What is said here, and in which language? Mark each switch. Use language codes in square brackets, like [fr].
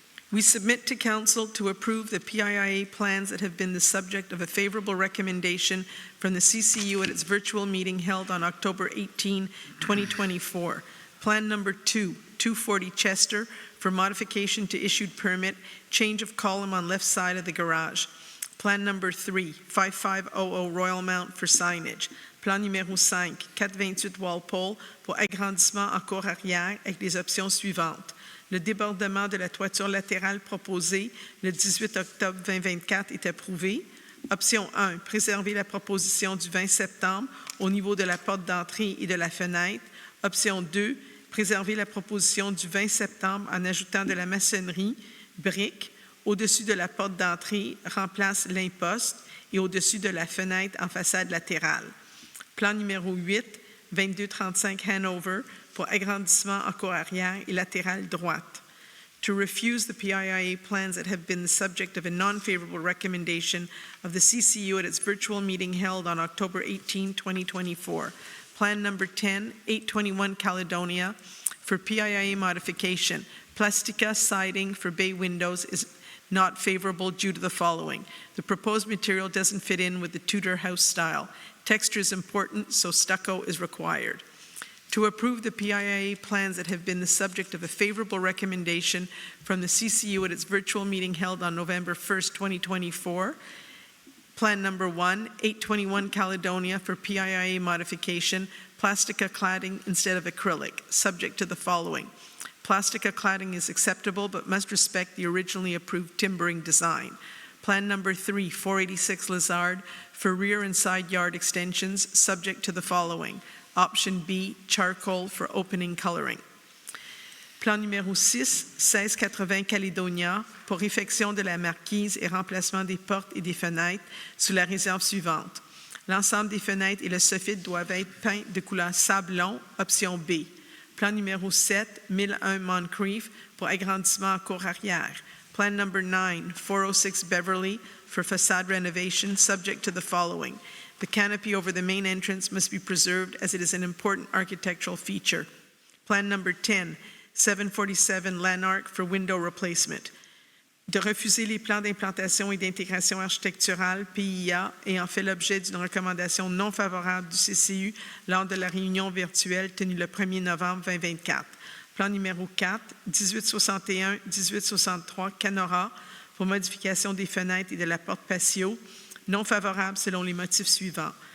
[en] We submit to council to approve the PIIA plans that have been the subject of a favorable recommendation from the CCU at its virtual meeting held on October 18, 2024. Plan number 2, 240 Chester, for modification to issued permit, change of column on left side of the garage. Plan number 3, 5500 Royal Mount for signage. [fr] Plan numéro 5, 428 Walpole, pour agrandissement en cour arrière avec les options suivantes. Le débordement de la toiture latérale proposée le 18 octobre 2024 est approuvé. Option 1, préserver la proposition du 20 septembre au niveau de la porte d'entrée et de la fenêtre. Option 2, préserver la proposition du 20 septembre en ajoutant de la maçonnerie, briques, au-dessus de la porte d'entrée, remplace l'imposte et au-dessus de la fenêtre en façade latérale. Plan numéro 8, 2235 Hanover, pour agrandissement en cour arrière et latérale droite. [en] To refuse the PIIA plans that have been the subject of a non-favorable recommendation of the CCU at its virtual meeting held on October 18, 2024. Plan number 10, 821 Caledonia, for PIIA modification. Plastica siding for bay windows is not favorable due to the following. The proposed material doesn't fit in with the Tudor house style. Texture is important, so stucco is required. To approve the PIIA plans that have been the subject of a favorable recommendation from the CCU at its virtual meeting held on November 1st, 2024. Plan number 1, 821 Caledonia, for PIIA modification, plastica cladding instead of acrylic, subject to the following. Plastica cladding is acceptable but must respect the originally approved timbering design. Plan number 3, 486 Lazard, for rear and side yard extensions, subject to the following. Option B, charcoal for opening coloring. [fr] Plan numéro 6, 1680 Caledonia, pour réfection de la marquise et remplacement des portes et des fenêtres sous la réserve suivante. L'ensemble des fenêtres et le soffit doivent être peints de couleur sablon, option B. Plan numéro 7, 1001 Moncrief, pour agrandissement en cour arrière. [en] Plan number 9, 406 Beverly, for facade renovation, subject to the following. The canopy over the main entrance must be preserved as it is an important architectural feature. Plan number 10, 747 Lanark, for window replacement. [fr] De refuser les plans d'implantation et d'intégration architecturale, PIA, ayant fait l'objet d'une recommandation non favorable du CCU lors de la réunion virtuelle tenue le 1er novembre 2024. Plan numéro 4, 1861-1863 Canora, pour modification des fenêtres et de la porte patio, non favorable selon les motifs suivants.